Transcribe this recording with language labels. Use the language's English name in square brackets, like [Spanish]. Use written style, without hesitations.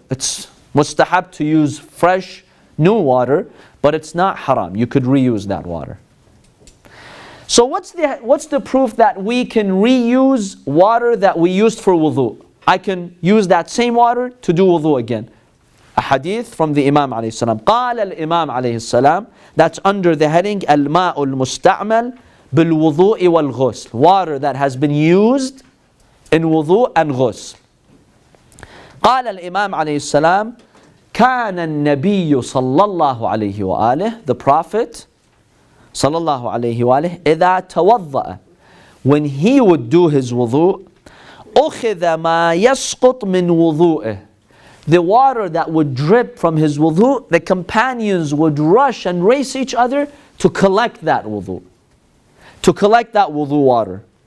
[English] It's mustahab to use fresh, new water, but it's not haram. You could reuse that water. So what's the proof that we can reuse water that we used for wudu? I can use that same water to do wudu again. A hadith from the Imam alayhi salam. [Arabic] قال الإمام عليه السلام, [English] that's under the heading [Arabic] الماء المستعمل بالوضوء والغسل. [English] Water that has been used in wudu and ghusl. [Arabic] قال الإمام عليه السلام كان النبي صلى الله عليه وآله, [English] the Prophet [Arabic] صلى الله عليه وآله, إذا توضأ, [English] when he would do his wudu, [Arabic] أخذ ما يسقط من وضوئه, [English] the water that would drip from his wudu, the companions would rush and race each other to collect that wudu, to collect that wudu water.